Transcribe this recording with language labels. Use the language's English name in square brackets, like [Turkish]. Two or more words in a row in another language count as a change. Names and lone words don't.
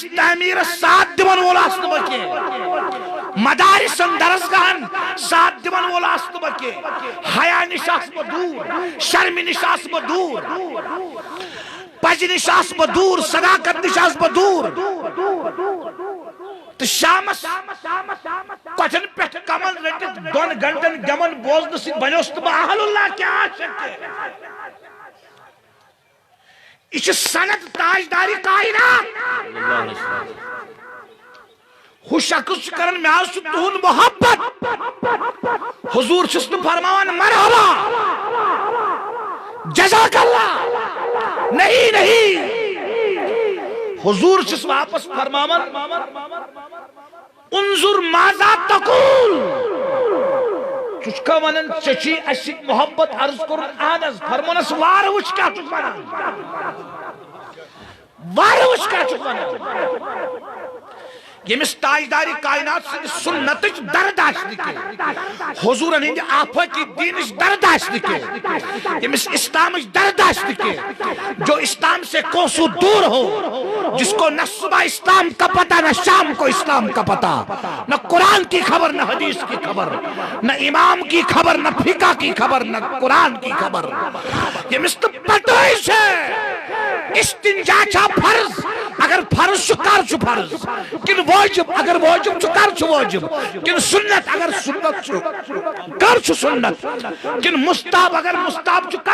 [Kashmiri] تعمیٖرس ساتھ دِوان وول آسہٕ نہٕ بہٕ کینٛہہ مدارسن درسگاہن ساتھ دِوان وول آسہٕ نہٕ بہٕ کینٛہہ حیا نِش آسہٕ بہٕ دوٗر شرمہِ نِش آسہٕ بہٕ دوٗر پزِ نِش آسہٕ بہٕ دوٗر صداقت نِش آسہٕ بہٕ دوٗر تو شامس کۄٹھٮ۪ن پٮ۪ٹھ کمل رٔٹِتھ 2 گھنٹن گٮ۪وَن بوزنہٕ سۭتۍ بنیوس نہٕ بہٕ اہل اللہ کیٛاہ عاشق یہ چھِ سند تاجداری کائنات ہُہ شخص چھُ کران مےٚ حظ چھُ تُہُنٛد محبت حضور چھُس نہٕ فرماوان مرحبا [Arabic] جزاک اللہ [Kashmiri] نہیں حضور چھُس واپس فرماوان [Arabic] انظر ماذا تقول [Kashmiri] ژٕ چھُکھا ونان ژےٚ چھُے اَسہِ سۭتۍ محبت عرض کوٚرُن اہن حظ فرمونس وارٕ وٕچھ کیٛاہ چھُکھ ونان وارٕ وٕچھ کیٛاہ چھُکھ ونان ییٚمِس تاجداری کائنات سٕنٛدِ سُنتٕچ درد آسہِ نہٕ کینٛہہ حضوٗرن ہٕنٛدِ آفاقی دیٖنٕچ درد آسہِ نہٕ کینٛہہ ییٚمِس اسلامٕچ درد آسہِ نہٕ کینٛہہ [Urdu] جو اسلام سے کوسوں دور ہو جس کو نہ صبح اسلام کا پتہ نہ شام کو اسلام کا پتہ نہ قرآن کی خبر نہ حدیث کی خبر نہ امام کی خبر نہ فقہ کی خبر نہ قرآن کی خبر [Kashmiri] ییٚمِس نہٕ پتہٕے چھےٚ استنجا چھا فرض اگر فرض چھُ کر چھُ فرض کِنہٕ واجب اگر واجب چھُ کر چھُ واجب کِنہٕ سنت اگر سنت چھُ کر چھُ سنت کِنہٕ مستحب اگر مستحب چھُ